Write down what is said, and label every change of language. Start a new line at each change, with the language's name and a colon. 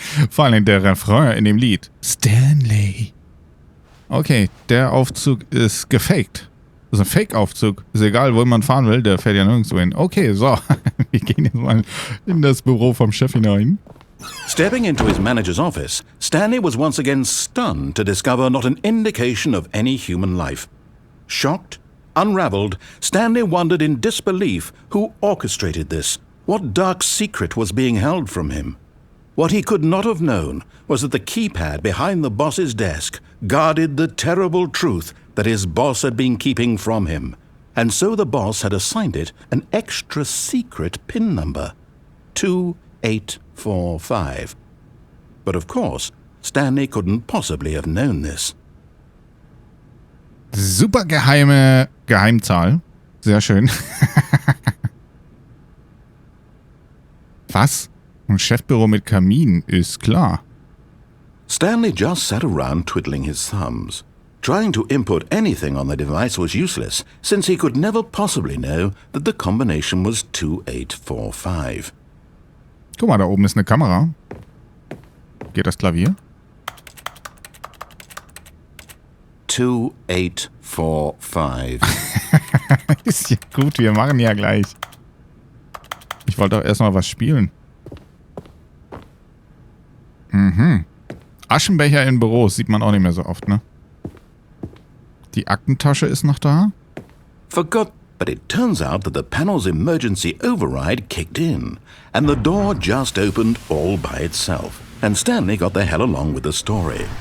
German: Vor allem der Refrain in dem Lied. Stanley. Okay, der Aufzug ist gefaked. Das ist ein Fake-Aufzug. Ist egal, wo man fahren will, der fährt ja nirgendwo hin. Okay, so. Wir gehen jetzt mal in das Büro vom Chef hinein.
English: Stepping into his manager's office, Stanley was once again stunned to discover not an indication of any human life. Shocked, unraveled, Stanley wondered in disbelief who orchestrated this, what dark secret was being held from him. What he could not have known was that the keypad behind the boss's desk guarded the terrible truth that his boss had been keeping from him, and so the boss had assigned it an extra secret PIN number, 2845. But of course, Stanley couldn't possibly have known this.
German: Super geheime Geheimzahl. Sehr schön. Was? Ein Chefbüro mit Kamin, ist klar.
English: Stanley just sat around twiddling his thumbs. Trying to input anything on the device was useless, since he could never possibly know that the combination was 2845.
German: Guck mal, da oben ist eine Kamera. Geht das Klavier? 2845. Ist ja gut, wir machen ja gleich. Ich wollte doch erstmal was spielen. Mhm. Aschenbecher in Büros sieht man auch nicht mehr so oft, ne? Die Aktentasche ist noch da.
English: Forgot, but it turns out that the panel's emergency override kicked in, and the door just opened all by itself, and Stanley got the hell along with the story.